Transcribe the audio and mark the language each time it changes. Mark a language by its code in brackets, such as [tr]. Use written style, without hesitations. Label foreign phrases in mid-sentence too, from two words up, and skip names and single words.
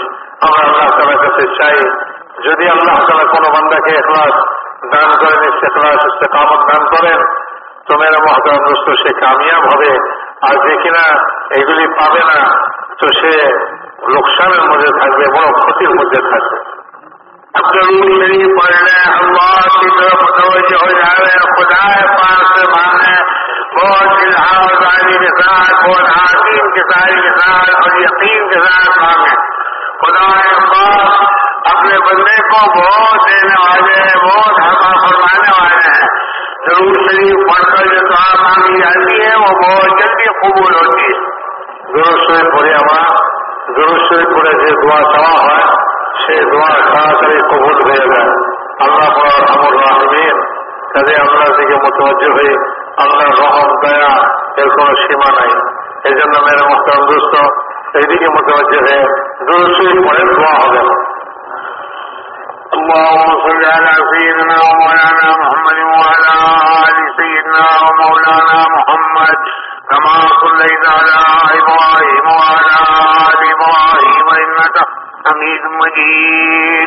[bn] আমরা আল্লাহ তাআলার কাছে চাই, যদি আল্লাহ তাআলা কোনো বান্দাকে ইখলাস দান করেন, ইস্তেখলাস ইস্তেকামত দান করেন, তো [ur] میرا محترم دوست [bn] সে কামিয়াব হবে। আর যে কিনা এগুলি পাবে না তো সে লোকসানের মধ্যে থাকবে, বড় ক্ষতির মধ্যে থাকবে। [ur] درود شریف پڑھنے اللہ کی طرف متوجہ ہو جائے، خدا پاک سے مانگے، بہت الہام کے ساتھ، بہت حاکم کے ساتھ اور یقین کے ساتھ مانگے۔ خدا پاک اپنے بندے کو بہت دینے والے ہیں، بہت عطا فرمانے والے ہیں۔ درود شریف پڑھ کر جو دعا مانگی جاتی ہے وہ بہت جلدی قبول ہوتی ہے۔ درود شریف [bn] পড়ে আমরা درود শরীফ পড়ে যে দোয়া চাওয়া হয় সেই দোয়া তাড়াতাড়ি কবুল হয়ে যায়। আল্লাহ আরহামুর রাহিমিন, কাজে আল্লাহর দিকে মুতাওয়াজ্জিহ হয়ে আল্লাহর রহম দয়া এর কোনো সীমা নাই। এই জন্য [ur] میرے محترم دوست [bn] এইদিকে মুতাওয়াজ্জিহ হয়ে দুরূদ শরীফ পড়ে দোয়া হবে। [ar] اللهم صل على سيدنا ومولانا محمد وعلى آل سيدنا ومولانا محمد كما صليت على إبراهيم وعلى آل إبراهيم إنك حميد مجيد.